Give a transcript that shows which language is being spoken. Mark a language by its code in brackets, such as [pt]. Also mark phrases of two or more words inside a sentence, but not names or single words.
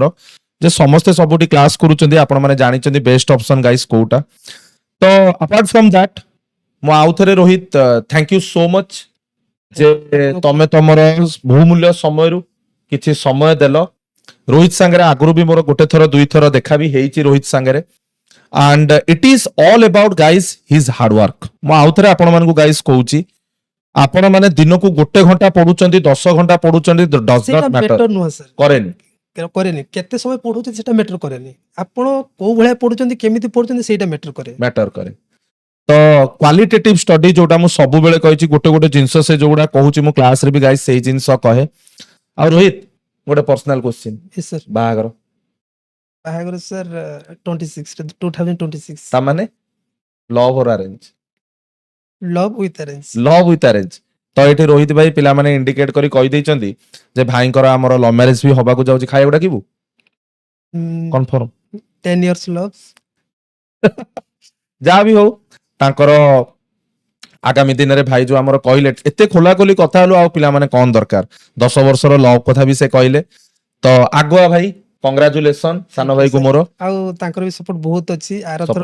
[or] ଯେ ସମସ୍ତେ ସବୁଠି କ୍ଲାସ କରୁଛନ୍ତି ଆପଣ ମାନେ ଜାଣିଛନ୍ତି [en] best option guys [or] କୋଉଟା ତ [en] apart from that [or] ମୁଁ ଆଉ ଥରେ ରୋହିତ [en] thank you so much [or] ଯେ ତମେ ତମର ବହୁମୂଲ୍ୟ ସମୟରୁ କିଛି ସମୟ ଦେଲ ରୋହିତ ସାଙ୍ଗରେ ଆଗରୁ ବି ମୋର ଗୋଟେ ଥର 2 ଥର ଦେଖା ବି ହେଇଛି ରୋହିତ ସାଙ୍ଗରେ [en] and it is all about guys his hard work [or] ମୁଁ ଆଉ ଥରେ ଆପଣ ମାନଙ୍କୁ ଗାଇସ୍ କହୁଛି ଆପଣ ମାନେ ଦିନକୁ 1 ଘଣ୍ଟା ପଢୁଛନ୍ତି 10 ଘଣ୍ଟା ପଢୁଛନ୍ତି does ସେଇଟା [en] not matter [or] ମ୍ୟାଟର ନୁହଁ ସାର୍ କରେନି କରେନି କେତେ ସମୟ ପଢୁଛନ୍ତି ସେଟା ମ୍ୟାଟର କରେନି ଆପଣ କୋଉ ଭଳିଆ ପଢୁଛନ୍ତି କେମିତି ପଢୁଛନ୍ତି ସେଇଟା ମ୍ୟାଟର କରେ ମ୍ୟାଟର କରେ ତ [en] qualitative study [or] ଯୋଉଟା ମୁଁ ସବୁବେଳେ କହିଛି ଗୋଟେ ଗୋଟେ ଜିନିଷ ସେ ଯୋଉଟା କହୁଛି ମୁଁ କ୍ଲାସରେ ବି ଗାଇସ୍ ସେଇ ଜିନିଷ କହେ ଆଉ ରୋହିତ ଗୋଟେ [en] personal question Yes, sir. [or] ବାହାଘର ବାହାଘର ସାର୍ 2026 [en] ତାମାନେ love or arrange love with arrange love with arrange [or] ତ ଏଠି ରୋହିତ ଭାଇ ପିଲାମାନେ ଇଣ୍ଡିକେଟ କରି କହିଦେଇଛନ୍ତି ଯେ ଭାଇଙ୍କର ଆମର [en] love marriage [or] ବି ହବାକୁ ଯାଉଛି ଖାଇବାକୁ ଡାକିବୁ କନଫର୍ମ [en] 10 years love [or] ଯାହା ବି ହଉ ତାଙ୍କର ଆଗାମୀ ଦିନରେ ଭାଇ ଯୋଉ ଆମର କହିଲେ ଏତେ ଖୋଲାଖୋଲି କଥା ହେଲୁ ଆଉ ପିଲାମାନେ କଣ ଦରକାର 10 ବର୍ଷର ଲଭ୍ କଥା ବି ସେ କହିଲେ ତ ଆଗୁଆ ଭାଇ କଂଗ୍ରାଚୁଲେସନ ସାନ ଭାଇକୁ ମୋର ଆଉ ତାଙ୍କର ବି ସପୋର୍ଟ ବହୁତ ଅଛି ଆରଥର